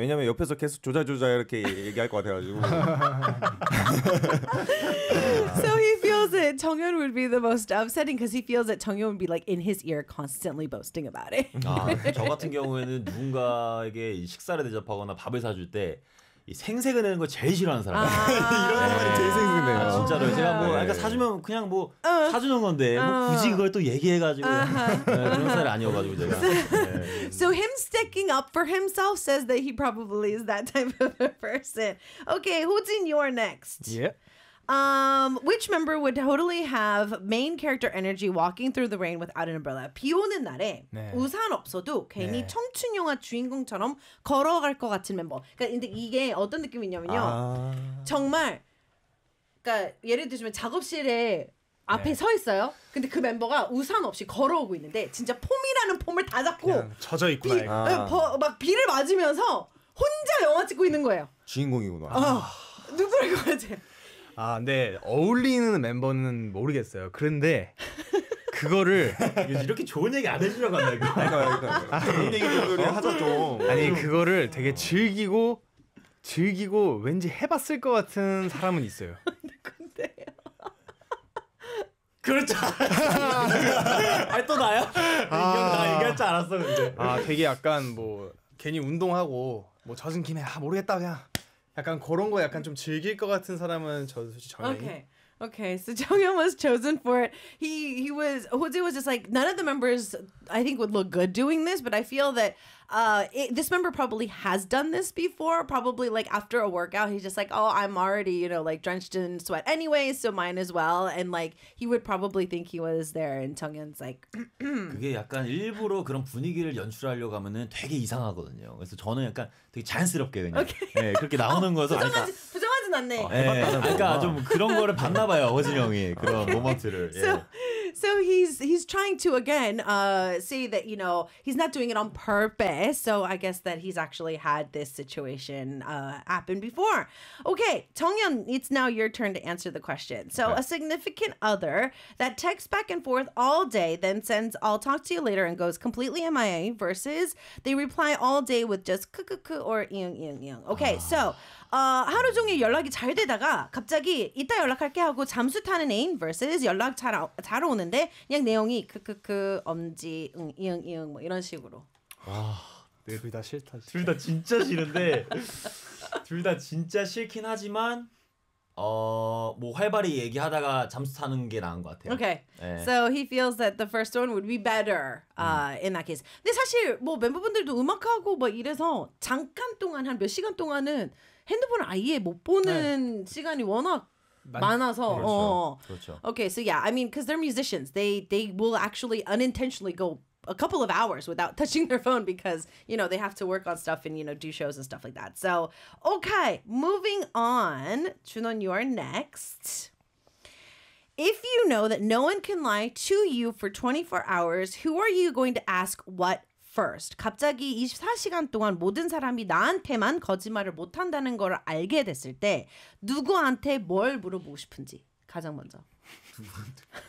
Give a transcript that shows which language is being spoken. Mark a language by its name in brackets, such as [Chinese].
[Korean] 왜냐면 옆에서 계속 조자조자 이렇게 얘기할 것 같아가지고. [English] So he feels that 정연 would be the most upsetting because he feels that 정연 would be like in his ear constantly boasting about it. [Korean] 아, 저 같은 경우에는 누군가에게 식사를 대접하거나 밥을 사줄 때 이 생색을 내는 걸 제일 싫어하는 사람이에요. 이런 사람이 제일 생색내요. 진짜로 제가 뭐 그러니까 사주면 그냥 뭐 사주는 건데 뭐 굳이 그걸 또 얘기해가지고 네, 그런 사람이 아니어가지고 제가. [English] So, [Korean] 네. [English] So him sticking up for himself says that he probably is that type of a person. Okay, Hojin, you are next. Yeah. Which member would totally have main character energy walking through the rain without an umbrella? [Korean] 비 오는 날에 네. 우산 없어도 괜히 네. 청춘 영화 주인공처럼 걸어갈 것 같은 멤버. 그러니까 이게 어떤 느낌이냐면요. 아... 정말 그러니까 예를 들면 작업실에 앞에 네. 서 있어요. 근데 그 멤버가 우산 없이 걸어오고 있는데 진짜 폼이라는 폼을 다 잡고 젖어 있구나. 비, 아... 막 비를 맞으면서 혼자 영화 찍고 있는 거예요. 주인공이구나. 누구를 걸어야 돼? 아, 근데 어울리는 멤버는 모르겠어요. 그런데 그거를 이렇게 좋은 얘기 안 해주려고 한다 이거. 그러니까. 좋은 얘기 좀 하자 좀. 아니 그거를 되게 즐기고 왠지 해봤을 것 같은 사람은 있어요. 그렇죠. 아니 또 나야? 아, 나 얘기할 줄 알았어 근데. 아 되게 약간 뭐 괜히 운동하고 뭐 젖은 김에 아 모르겠다 그냥. 약간 그런 거 약간 좀 즐길 것 같은 사람은 저 솔직히 정연이. [English] Okay, so Jonghyun was chosen for it. He was, Hoji was just like, none of the members, I think, would look good doing this, but I feel that this member probably has done this before, probably like after a workout. He's just like, oh, I'm already, you know, like drenched in sweat anyway, so mine as well. And like, he would probably think he was there, and Jonghyun's like, [Korean] 그게 약간 일부러 그런 분위기를 연출하려고 하면은 되게 이상하거든요. 그래서 저는 약간 되게 자연스럽게 그냥 okay. 네, 그렇게 나오는 거여서 부정하지, 아니, 부정하진 않네. 그러니까 좀 그런 거를 봤나 봐요, 호진 형이 그런 okay. 모먼트를. [English] So he's trying to again say that you know he's not doing it on purpose. So I guess that he's actually had this situation happen before. Okay, 정연, it's now your turn to answer the question. So okay. A significant other that texts back and forth all day, then sends "I'll talk to you later" and goes completely MIA versus they reply all day with just "kkkk" or "yung yung yung." Okay, so. [Korean] 하루 종일 연락이 잘 되다가 갑자기 이따 연락할게 하고 잠수 타는 애인 versus 연락 잘 오는데 그냥 내용이 크크크 엄지 응응응 응, 응, 뭐 이런 식으로. 와, 네, 둘 다 싫다. 둘 다 진짜 싫은데 둘 다 진짜 싫긴 하지만 뭐 활발히 얘기하다가 잠수 타는 게 나은 것 같아요. Okay. 네. [English] So he feels that the first one would be better in that case. [Korean] 근데 사실 뭐 멤버분들도 음악하고 뭐 이래서 잠깐 동안 한 몇 시간 동안은 핸드폰을 아예 못 보는 네. 시간이 워낙 많아서 그렇죠. 그렇죠. [English] Okay, so yeah, I mean, because they're musicians, they will actually unintentionally go a couple of hours without touching their phone because you know they have to work on stuff and you know do shows and stuff like that. So okay, moving on, 준원, you are next. If you know that no one can lie to you for 24 hours, who are you going to ask what first? [Korean] 갑자기 24시간 동안 모든 사람이 나한테만 거짓말을 못한다는 걸 알게 됐을 때 누구한테 뭘 물어보고 싶은지 가장 먼저. 누구한테?